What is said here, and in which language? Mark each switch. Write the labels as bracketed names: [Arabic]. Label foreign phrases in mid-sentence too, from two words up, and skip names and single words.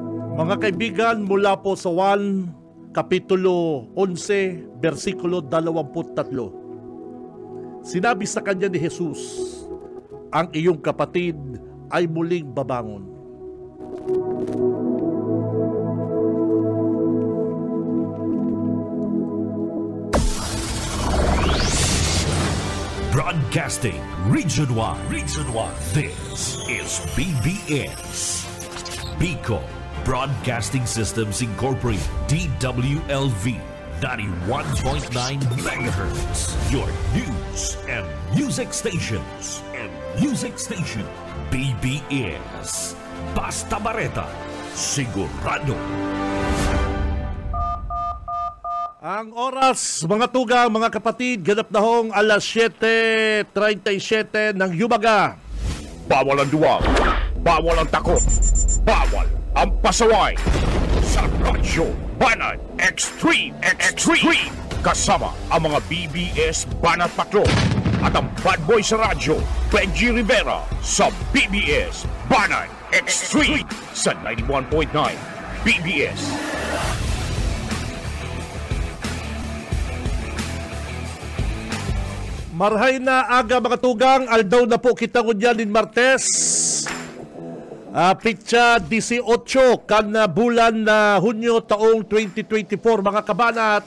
[Filipino] Mga kaibigan, mula po sa 1, Kapitulo 11, versikulo 23. Sinabi sa kanya ni Jesus, ang iyong kapatid ay muling babangon. [English] Broadcasting Region 1. This is BBS. Bicol Broadcasting Systems Incorporated. DWLV 91.9 megahertz. Your news and music stations. [Bikol] BBS. Basta Bareta. Sigurado. [Filipino] Ang oras, [Bikol] mga tugang, [Filipino] mga kapatid, ganap na hong alas 7:37 ng umaga. Bawal ang duwag, bawal ang takot, bawal ang pasaway. Sa Radyo Banat Extreme. Kasama ang mga BBS Banat Patrol at ang [English] bad boy [Filipino] sa radyo, Benji Rivera sa BBS Banat Extreme sa 91.9 BBS. [Bikol] Marhay na aga mga tugang, aldaw na po kita ngunyanin Martes. Pitsa 18 kan na bulan na Hunyo taong 2024 mga kabanat.